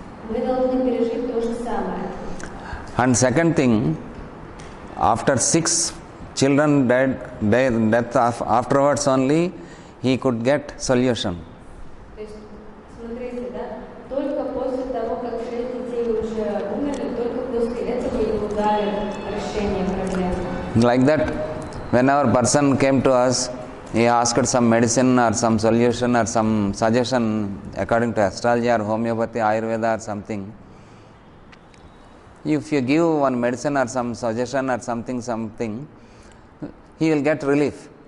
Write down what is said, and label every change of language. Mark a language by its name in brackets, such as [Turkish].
[Russian] Вы должны пережить то же самое. [English] And second thing, after 6 children death afterwards only he could get solution. [Russian] То есть, смотрите, да, только после того, как 6 детей уже умерли, только после этого ему дали решение проблемы. [English] Like that, when our person came to us, he asked some medicine or some solution or some suggestion according to astrology or homeopathy, Ayurveda or something. If you give one medicine or some suggestion or something, he will get relief.